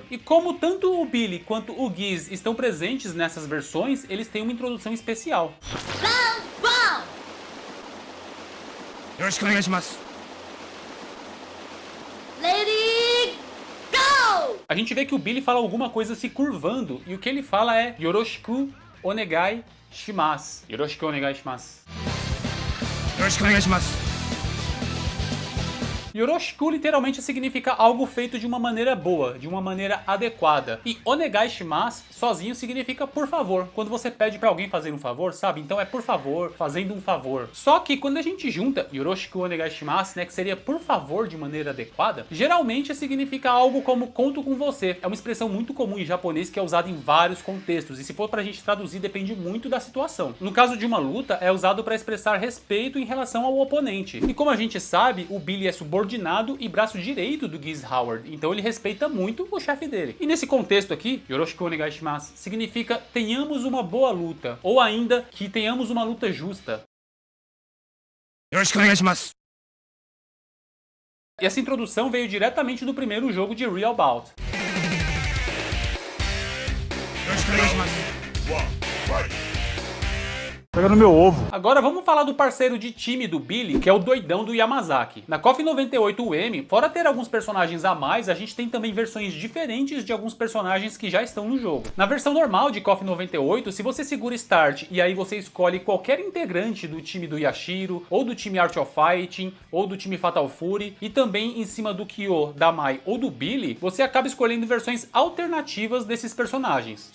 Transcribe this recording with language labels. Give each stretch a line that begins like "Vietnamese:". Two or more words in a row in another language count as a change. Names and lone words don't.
Portuguese: E como tanto o Billy quanto o Geese estão presentes nessas versões, eles têm uma introdução especial.
English: Lady, go!
Portuguese: A gente vê que o Billy fala alguma coisa se curvando, e o que ele fala é
Japanese: よろしくお願いします. よろしくお願いします.
Portuguese: Yoroshiku literalmente significa algo feito de uma maneira boa, de uma maneira adequada. E
Japanese: お願いします
Portuguese: sozinho significa por favor. Quando você pede pra alguém fazer um favor, sabe? Então é por favor, fazendo um favor. Só que quando a gente junta
Japanese: よろしくお願いします,
Portuguese: né, que seria por favor de maneira adequada, geralmente significa algo como conto com você. É uma expressão muito comum em japonês que é usada em vários contextos. E se for pra gente traduzir, depende muito da situação. No caso de uma luta, é usado pra expressar respeito em relação ao oponente. E como a gente sabe, o Billy é subordinado e braço direito do Geese Howard, então ele respeita muito o chefe dele. E nesse contexto aqui,
Japanese: よろしくお願いします
Portuguese: significa tenhamos uma boa luta, ou ainda que tenhamos uma luta justa.
Japanese: よろしくお願いします.
Portuguese: E essa introdução veio diretamente do primeiro jogo de Real Bout.
Japanese: よろしくお願いします.
Portuguese: Pega no meu ovo. Agora vamos falar do parceiro de time do Billy, que é o doidão do Yamazaki. Na KOF 98 UM, fora ter alguns personagens a mais, a gente tem também versões diferentes de alguns personagens que já estão no jogo. Na versão normal de KOF 98, se você segura Start e aí você escolhe qualquer integrante do time do Yashiro, ou do time Art of Fighting, ou do time Fatal Fury, e também em cima do Kyo, da Mai ou do Billy, você acaba escolhendo versões alternativas desses personagens.